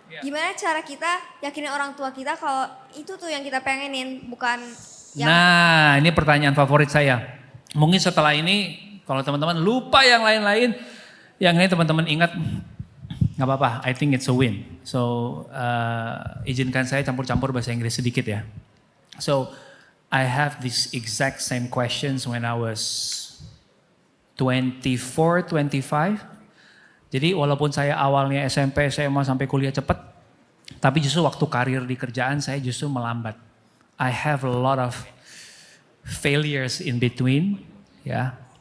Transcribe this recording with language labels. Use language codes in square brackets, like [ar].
[id] Gimana cara kita yakinin orang tua kita kalau itu tuh yang kita pengenin, bukan yang... Nah ini pertanyaan favorit saya. Mungkin setelah ini kalau teman-teman lupa yang lain-lain, yang ini teman-teman ingat, nggak apa-apa, [en] I think it's a win. [id] So izinkan saya campur-campur bahasa Inggris sedikit ya. [en] So I have this exact same questions when I was 24, 25. [id] Jadi walaupun saya awalnya SMP, SMA sampai kuliah cepat, tapi justru waktu karir di kerjaan saya justru melambat. [en] I have a lot of failures in between, ya.